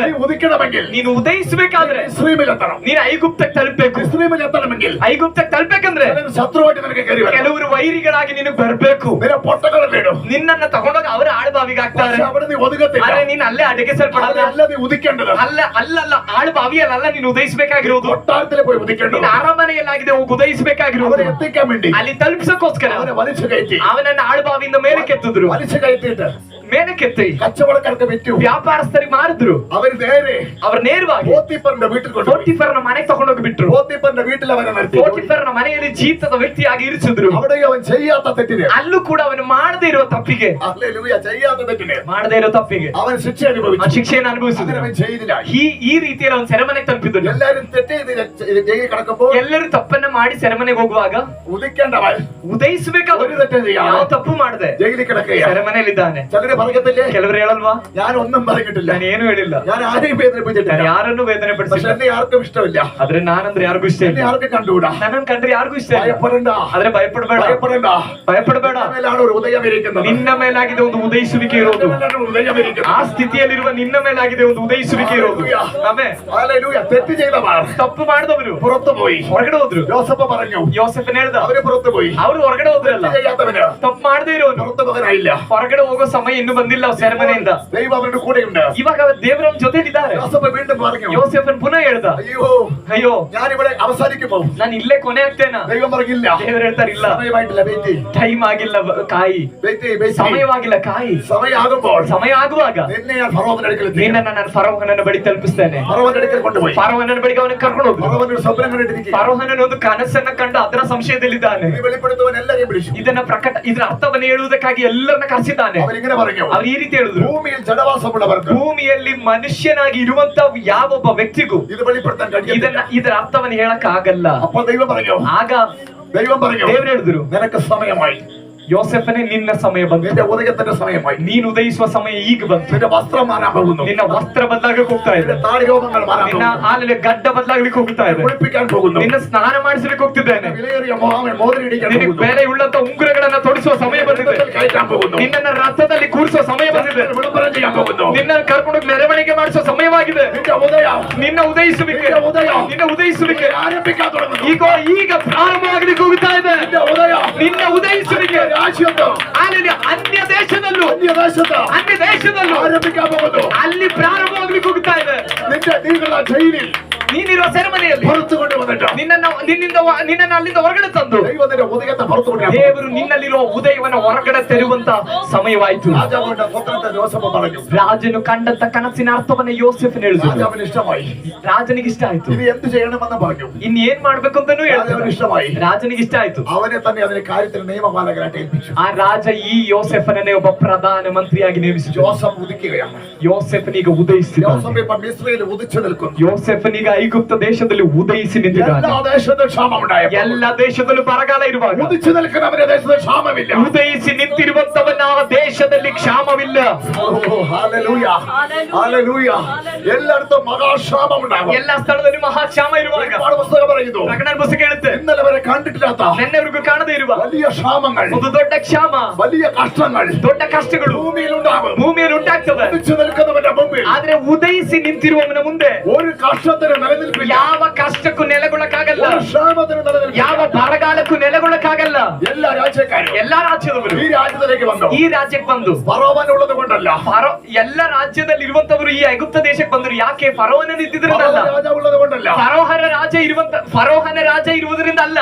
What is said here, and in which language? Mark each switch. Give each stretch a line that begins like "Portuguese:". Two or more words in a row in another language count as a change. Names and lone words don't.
Malayalam: നീ ഒതുക്കണമെങ്കിൽ
Kannada: ನೀನು ಉದಯಿಸಬೇಕಾದ್ರೆ
Malayalam: ഇസ്രായേലിലെത്തണം.
Kannada: ನೀನು ಐಗುಪ್ತಕ್ಕೆ ತಲುಪಬೇಕು.
Malayalam: ഇസ്രായേലിലെത്തണമെങ്കിൽ
Kannada: ಐಗುಪ್ತಕ್ಕೆ ತಲುಪಬೇಕಂದ್ರೆ
Malayalam: ചിലർ ശത്രുവായിട്ട് നിനക്ക് കയറി വരണം.
Kannada: ಕೆಲವರು ವೈರಿಗಳಾಗಿ ನಿನಗೆ ಬರಬೇಕು.
Malayalam: നിന്നെ പൊട്ടകളിലിടും.
Kannada: ನಿನ್ನನ್ನ ತಗೊಂಡೋಗಿ ಅವರ ಆಳ್ಬಾವಿಗೆ ಹಾಕ್ತಾರೆ.
Malayalam: പക്ഷെ അവിടെ നീ ഒതുങ്ങത്തില്ല.
Kannada: ಆದ್ರೆ ನೀನು ಅಲ್ಲೇ ಅಡಗಿಸಲ್ಪಡಲ್ಲ.
Malayalam: അല്ല നീ ഉദിക്കേണ്ടത്.
Kannada: ಅಲ್ಲ ಆಳ್ಬಾವಿಯಲ್ಲ ನೀನು ಉದಯಿಸಬೇಕಾಗಿರೋದು.
Malayalam: കൊട്ടാരത്തിൽ പോയി ഉദിക്കേണ്ടത്.
Kannada: ನೀನು ಅರಮನೆಯಲ್ಲಾಗಿದೆ ಹೋಗಿ ಉದಯಿಸಬೇಕಾಗಿರೋದು.
Malayalam: അവരെ എത്തിക്കാൻ വേണ്ടി
Kannada: ಅಲ್ಲಿ ತಲುಪಿಸಕ್ಕೋಸ್ಕರ
Malayalam: അവനെ വലിച്ചു കയറ്റി.
Kannada: ಅವನನ್ನ ಆಳ್ಬಾವಿಯಿಂದ ಮೇಲೆ ಕೆತ್ತಿದ್ರು.
Malayalam: വലിച്ചു കയറ്റിയിട്ട്
Kannada: ಮೇಲೆ ಕೆತ್ತಿ
Malayalam: കച്ചവടക്കാർക്ക് വിറ്റു.
Kannada: ವ್ಯಾಪಾರಸ್ಥರಿಗೆ ಮಾರಿದ್ರು.
Malayalam: അവർ നേരെ
Kannada: ಅವ್ರ ನೇರವಾಗಿ
Malayalam: പോത്തിഫറിന്റെ വീട്ടിൽ കൊണ്ടുപോയി.
Kannada: ಪೋಟಿಫರ್ನ ಮನೆಗೆ ತಗೊಂಡೋಗಿ ಬಿಟ್ರು.
Malayalam: പോത്തിഫറിന്റെ വീട്ടിൽ അവനെ നിർത്തി.
Kannada: ಪೋಟಿಫರ್ನ ಮನೆಯಲ್ಲಿ ಜೀತದ ವ್ಯಕ್ತಿಯಾಗಿ ಇರಿಸಿದ್ರು.
Malayalam: അവിടെ അവൻ ചെയ്യാത്ത തെറ്റിന്,
Kannada: ಅಲ್ಲೂ ಕೂಡ ಅವನು ಮಾಡದೇ ಇರುವ ತಪ್ಪಿಗೆ
Malayalam: ഹല്ലേലൂയ, ചെയ്യാത്ത തെറ്റിന്
Kannada: ಮಾಡದೇ ಇರೋ ತಪ್ಪಿಗೆ
Malayalam: അവൻ ശിക്ഷ
Kannada: ಆ
Malayalam: അനുഭവിച്ചു.
Kannada: ಶಿಕ್ಷೆಯನ್ನು
Malayalam: അങ്ങനെ
Kannada: ಅನುಭವಿಸಿದ್ರು.
Malayalam: അവൻ ചെയ്തില്ല.
Kannada: ಈ ರೀತಿಯಲ್ಲಿ ಅವನು ಸೆರೆಮನೆಗೆ ತಲುಪಿದ್ರು.
Malayalam: എല്ലാരും തെറ്റ് ചെയ്ത് ജയിലിൽ കിടക്കുമ്പോൾ
Kannada: ಎಲ್ಲರೂ ತಪ್ಪನ್ನ ಮಾಡಿ ಸೆರೆಮನೆಗೆ ಹೋಗುವಾಗ
Malayalam: ഉദിക്കേണ്ടവൻ
Kannada: ಉದಯಿಸಬೇಕಾದ
Malayalam: ഒരു തെറ്റും ചെയ്യാതെ
Kannada: ಯಾವ ತಪ್ಪು ಮಾಡದೆ
Malayalam: ജയിലിൽ കിടക്കുകയാണ്.
Kannada: ಸೆರೆಮನೆಯಲ್ಲಿದ್ದಾನೆ.
Malayalam: ചിലര് പറയത്തില്ലേ,
Kannada: ಕೆಲವರು ಹೇಳಲ್ವಾ,
Malayalam: ഞാൻ ഒന്നും പറഞ്ഞിട്ടില്ല,
Kannada: ನಾನು ಏನು ಹೇಳಿಲ್ಲ,
Malayalam: ഞാൻ ആരെയും വേദനിപ്പിച്ചിട്ടില്ല,
Kannada: ನಾನು ಯಾರನ್ನು ವೇದನೆ
Malayalam: പക്ഷെ
Kannada: ಪಡಿಸಿಲ್ಲ.
Malayalam: എന്നെ ആർക്കും ഇഷ്ടമില്ല,
Kannada: ಆದ್ರೆ ನಾನಂದ್ರೆ ಯಾರಿಗೂ ಇಷ್ಟ
Malayalam: എന്നെ
Kannada: ಇಲ್ಲ.
Malayalam: ആർക്കും കണ്ടുകൂടാ.
Kannada: ನನ್ನನ್ನು ಕಂಡ್ರೆ ಯಾರಿಗೂ ಇಷ್ಟ ಇಲ್ಲ.
Malayalam: ഭയപ്പെടണ്ട,
Kannada: ಆದ್ರೆ ಭಯಪಡಬೇಡ,
Malayalam: ഭയപ്പെടണ്ട.
Kannada: ಭಯಪಡಬೇಡ.
Malayalam: മേലാണ് ഒരു ഉദയം ഇരിക്കുന്നത്.
Kannada: ನಿನ್ನ ಮೇಲಾಗಿದೆ ಒಂದು ಉದಯಿಸುವಿಕೆ ಇರೋದು.
Malayalam: മേലാണ് ഒരു ഉദയം ഇരിക്കുന്നത്.
Kannada: ಆ ಸ್ಥಿತಿಯಲ್ಲಿರುವ ನಿನ್ನ ಮೇಲಾಗಿದೆ ಒಂದು ಉದಯಿಸುವಿಕೆ ಇರೋದು. ಆಮೇಲೆ
Malayalam: ഹല്ലേലൂയ. തെറ്റ് ചെയ്തവർ
Kannada: ತಪ್ಪು ಮಾಡಿದವರು
Malayalam: പുറത്തു പോയി.
Kannada: ಹೊರಗಡೆ ಹೋದ್ರು.
Malayalam: യോസഫ് പറഞ്ഞു,
Kannada: ಯೋಸೆಫನ್ ಹೇಳ್ದ,
Malayalam: അവര് പുറത്തു പോയി.
Kannada: ಅವರು ಹೊರಗಡೆ ಹೋದ್ರಲ್ಲ.
Malayalam: തെറ്റ് ചെയ്യാത്തവന്
Kannada: ತಪ್ಪು ಮಾಡದೇ ಇರೋನು
Malayalam: പുറത്തു പോകാനായില്ല.
Kannada: ಹೊರಗಡೆ ಹೋಗೋ ಸಮಯ ಇನ್ನೂ ಬಂದಿಲ್ಲ ಸೆರೆಮನೆಯಿಂದ.
Malayalam: ദൈവം അവരുടെ കൂടെയുണ്ട്.
Kannada: ಇವಾಗ ದೇವರ ಜೊತೆಲಿದ್ದಾರೆ.
Malayalam: യോസഫ് വീണ്ടും പറഞ്ഞു,
Kannada: ಯೋಸೆಫನ್ ಪುನಃ ಹೇಳ್ದ,
Malayalam: അയ്യോ,
Kannada: ಅಯ್ಯೋ
Malayalam: ഞാനിവിടെ അവസാനിക്കുമ്പോൾ
Kannada: ನಾನು ನಾನು ಇಲ್ಲೇ ಕೊನೆ ಆಗ್ತೇನಾ?
Malayalam: ദൈവം പറഞ്ഞില്ല.
Kannada: ದೇವರು ಹೇಳ್ತಾರೆ ಇಲ್ಲ,
Malayalam: സമയമായിട്ടില്ല, വെയിറ്റ് ചെയ്യ്.
Kannada: ಟೈಮ್ ಆಗಿಲ್ಲ ಕಾಯಿ,
Malayalam: വെയിറ്റ് ചെയ്യ്, വെയിറ്റ് ചെയ്യ്.
Kannada: ಸಮಯವಾಗಿಲ್ಲ ಕಾಯಿ.
Malayalam: സമയമാകുമ്പോൾ
Kannada: ಸಮಯ ಆಗುವಾಗ
Malayalam: നിന്നെ ഞാൻ ഫറവോന്റെ അടുക്കൽ എത്തിക്കും.
Kannada: ನಿನ್ನನ್ನ ನಾನು ಫರೋಹನನ ಬಳಿ ತಲುಪಿಸ್ತೇನೆ.
Malayalam: ഫറവോന്റെ അടുക്കൽ കൊണ്ടുപോയി
Kannada: ಫರೋಹನನ ಬಳಿಗೆ ಅವನ ಕರ್ಕೊಂಡು ಹೋದ್ರು.
Malayalam: ഫറവോൻ ഒരു സ്വപ്നം കണ്ടിട്ടിരിക്കുക.
Kannada: ಫರೋಹನನ ಒಂದು ಕನಸನ್ನ ಕಂಡು ಅದರ ಸಂಶಯದಲ್ಲಿದ್ದಾನೆ.
Malayalam: ഇത് വെളിപ്പെടുത്തുവാൻ എല്ലാവരെയും വിളിച്ചു.
Kannada: ಇದರ ಅರ್ಥವನ್ನು ಹೇಳುವುದಕ್ಕಾಗಿ ಎಲ್ಲರನ್ನ ಕರೆಸಿದ್ದಾನೆ.
Malayalam: അവരിങ്ങനെ പറഞ്ഞു,
Kannada: ಅವ್ರು ಈ ರೀತಿ ಹೇಳಿದ್ರು,
Malayalam: ഭൂമിയിൽ ജഡവാസമുള്ളവർക്ക്
Kannada: ಭೂಮಿಯಲ್ಲಿ ಮನುಷ್ಯನಾಗಿ ಇರುವಂತ ಯಾವೊಬ್ಬ ವ್ಯಕ್ತಿಗೂ
Malayalam: ഇത് വെളിപ്പെടുത്താൻ കഴിയില്ല.
Kannada: ಇದರ ಅರ್ಥವನ್ನು ಹೇಳಕ್ ಆಗಲ್ಲ.
Malayalam: അപ്പോൾ ദൈവം പറഞ്ഞു,
Kannada: ಆಗ
Malayalam: ദൈവം പറഞ്ഞു,
Kannada: ದೇವರು ಹೇಳಿದ್ರು,
Malayalam: നിനക്ക് സമയമായി.
Kannada: ಯೋಸೆಫನೇ ನಿನ್ನ ಸಮಯ ಬಂತು,
Malayalam: നിന്റെ ഉദയത്തിന്റെ സമയമായി.
Kannada: ನೀನು ಉದಯಿಸುವ ಸಮಯ ಈಗ ಬಂತು.
Malayalam: നിന്റെ വസ്ത്രം മാറാൻ പോകുന്നു.
Kannada: ನಿನ್ನ ವಸ್ತ್ರ ಬದಲಾಗಕ್ಕೆ ಹೋಗ್ತಾ ಇದೆ.
Malayalam: നിന്റെ താടി രോമങ്ങൾ മാറാൻ
Kannada: ನಿನ್ನ
Malayalam: പോകുന്നു.
Kannada: ಹಾಲಲ್ಲಿ ಗಡ್ಡ ಬದಲಾಗ್ಲಿಕ್ಕೆ ಹೋಗ್ತಾ ಇದೆ.
Malayalam: കുളിപ്പിക്കാൻ പോകുന്നു.
Kannada: ನಿನ್ನ ಸ್ನಾನ ಮಾಡಿಸಲಿಕ್ಕೆ ಹೋಗ್ತಿದ್ದೇನೆ.
Malayalam: വിലയേറിയ മോതിരം ഇടിക്കാൻ
Kannada: ನಿನಗೆ
Malayalam: പോകുന്നു.
Kannada: ಬೆಲೆ ಉಳ್ಳಂತ ಉಂಗುರಗಳನ್ನ ತೊಡಿಸುವ ಸಮಯ ಬಂದಿದೆ.
Malayalam: കയറ്റാൻ പോകുന്നു.
Kannada: ನಿನ್ನನ್ನ ರಥದಲ್ಲಿ ಕೂರಿಸುವ ಸಮಯ ಬಂದಿದೆ.
Malayalam: വിളംബരം ചെയ്യാൻ പോകുന്നു.
Kannada: ನಿನ್ನ ಕರ್ಕೊಂಡು ಮೆರವಣಿಗೆ ಮಾಡಿಸುವ ಸಮಯವಾಗಿದೆ.
Malayalam: നിന്റെ ഉദയം,
Kannada: ನಿನ್ನ ಉದಯಿಸುವಿಕೆ,
Malayalam: നിന്റെ ഉദയം,
Kannada: ನಿನ್ನ ಉದಯಿಸುವಿಕೆ
Malayalam: ആരംഭിക്കാൻ തുടങ്ങുന്നു.
Kannada: ಈಗ ಪ್ರಾರಂಭವಾಗಲಿಕ್ಕೆ ಹೋಗ್ತಾ ಇದೆ.
Malayalam: നിന്റെ ഉദയം,
Kannada: ನಿನ್ನ ಉದಯಿಸುವಿಕೆ
Malayalam: രാജ്യത്ത്,
Kannada: ಅಲ್ಲಿ ಅನ್ಯ ದೇಶದಲ್ಲೂ
Malayalam: അന്യദേശത്ത് ആരംഭിക്കാൻ പോകുന്നു.
Kannada: ಅಲ್ಲಿ ಪ್ರಾರಂಭವಾಗ್ಲಿಕ್ಕೆ ಹೋಗ್ತಾ ಇದೆ.
Malayalam: നിന്റെ നീಗಳ ജയിലിൽ
Kannada: ನೀನಿರುವ ಸೆರೆಮನೆಯಲ್ಲಿ
Malayalam: പുറത്തു കൊണ്ടുവന്നിട്ട്
Kannada: ನಿನ್ನನ್ನು ಅಲ್ಲಿಂದ ಹೊರಗಡೆ ತಂದು
Malayalam: ദൈവത്തിന്റെ ഉദയത്തെ പുറത്തു കൊണ്ടുവന്നു.
Kannada: ದೇವರು ನಿನ್ನಲ್ಲಿರುವ ಉದಯವನ್ನು ಹೊರಗಡೆ ತೆರುವಂತ ಸಮಯವಾಯಿತು.
Malayalam: രാജാവിന്റെ സ്വപ്നത്തെ ജോസഫ് പറഞ്ഞു.
Kannada: ರಾಜನು ಕಂಡಂತ ಕನಸಿನ ಅರ್ಥವನ್ನ ಯೋಸೆಫನ್ ಹೇಳಿದ್ರು.
Malayalam: രാജാവിന് ഇഷ്ടമായി.
Kannada: ರಾಜನಿಗೆ ಇಷ್ಟ ಆಯ್ತು.
Malayalam: ഇനി എന്ത് ചെയ്യണമെന്ന് പറഞ്ഞു.
Kannada: ಇನ್ ಏನ್ ಮಾಡ್ಬೇಕು ಅಂತಾನೂ
Malayalam: രാജാവിന്
Kannada: ಹೇಳ್ತಾರೆ.
Malayalam: ഇഷ്ടമായി.
Kannada: ರಾಜನಿಗೆ ಇಷ್ಟ ಆಯ್ತು.
Malayalam: അവനെ തന്നെ അതിന് കാര്യത്തിൽ നിയമപാലകനായിട്ട് ഏൽപ്പിച്ചു.
Kannada: ಆ ರಾಜ ಈ ಯೋಸೆಫನನ್ನೇ ಒಬ್ಬ ಪ್ರಧಾನ ಮಂತ್ರಿಯಾಗಿ ನೇಮಿಸಿತು.
Malayalam: ജോസഫ് ഉദിക്കുകയാണ്.
Kannada: ಯೋಸೆಫನೀಗ ಉದಯಿಸಿದ್ದಾನೆ.
Malayalam: ജോസഫ് ഇപ്പം ഇസ്രായേലിൽ ഉദിച്ചു നിൽക്കുന്നു.
Kannada: ಯೋಸೆಫನೀಗ ಐಗುಪ್ತ ದೇಶದಲ್ಲಿ ಉದಯಿಸಿ ನಿಂತಿದ್ದಾನೆ.
Malayalam: എല്ലാ ദേശത്തും ക്ഷാമമുണ്ടായപ്പോൾ,
Kannada: ಎಲ್ಲ ದೇಶದಲ್ಲೂ ಬರಗಾಲ ಇರುವಾಗ
Malayalam: ഉദിച്ചു നിൽക്കുന്നവരുടെ ദേശത്ത് ക്ഷാമമില്ല.
Kannada: ಉದಯಿಸಿ ನಿಂತಿರುವಂತವನ ಆ ದೇಶದಲ್ಲಿ ಕ್ಷಾಮವಿಲ್ಲ.
Malayalam: ഓ, ഹല്ലേലൂയ, ഹല്ലേലൂയ. എല്ലായിടത്തും മഹാക്ഷാമമുണ്ടാകും.
Kannada: ಎಲ್ಲ ಸ್ಥಳದಲ್ಲಿ ಮಹಾಕ್ಷಾಮ ಇರುವಾಗ
Malayalam: ഒരുപാട് പുസ്തകം പറയുന്നു,
Kannada: ಪ್ರಕಟಣೆ ಪುಸ್ತಕ ಹೇಳುತ್ತೆ,
Malayalam: ഇന്നലെ വരെ കണ്ടിട്ടില്ലാത്ത
Kannada: ನೆನ್ನೆವರೆಗೂ ಕಾಣದೇ ಇರುವ
Malayalam: വലിയ ക്ഷാമങ്ങൾ,
Kannada: ಒಂದು ದೊಡ್ಡ ಕ್ಷಾಮ,
Malayalam: വലിയ കഷ്ടങ്ങൾ
Kannada: ದೊಡ್ಡ ಕಷ್ಟಗಳು
Malayalam: ഭൂമിയിലുണ്ടാകും.
Kannada: ಭೂಮಿಯಲ್ಲಿ ಉಂಟಾಗ್ತವೆ.
Malayalam: ഉദിച്ചു നിൽക്കുന്നവന്റെ മുമ്പിൽ
Kannada: ಆದ್ರೆ ಉದಯಿಸಿ ನಿಂತಿರುವವನ ಮುಂದೆ
Malayalam: ഒരു കഷ്ടത്തിന് നിലനിൽപ്പില്ല.
Kannada: ಯಾವ ಕಷ್ಟಕ್ಕೂ ನೆಲೆಗೊಳ್ಳಕ್ಕಾಗಲ್ಲ,
Malayalam: ഒരു ക്ഷാമത്തിന് നിലനിൽപ്പില്ല.
Kannada: ಯಾವ ಬರಗಾಲಕ್ಕೂ ನೆಲೆಗೊಳ್ಳಕ್ಕಾಗಲ್ಲ.
Malayalam: എല്ലാ രാജ്യക്കാരും
Kannada: ಎಲ್ಲಾ ರಾಜ್ಯದವರು
Malayalam: ഈ രാജ്യത്തിലേക്ക് വന്നു.
Kannada: ಈ ರಾಜ್ಯಕ್ಕೆ ಬಂದು
Malayalam: ഫറവോനുള്ളത് കൊണ്ടല്ല,
Kannada: ಎಲ್ಲ ರಾಜ್ಯದಲ್ಲಿ ಇರುವಂತವರು ಈ ಐಗುಪ್ತ ದೇಶಕ್ಕೆ ಬಂದರು. ಯಾಕೆ? ಫರೋಹನ ಇದ್ದಿದ್ರಿಂದ ಅಲ್ಲ,
Malayalam: ഫറവോൻ രാജാവുള്ളത് കൊണ്ടല്ല,
Kannada: ಫರೋಹನ ರಾಜ ಇರುವುದರಿಂದ ಅಲ್ಲ.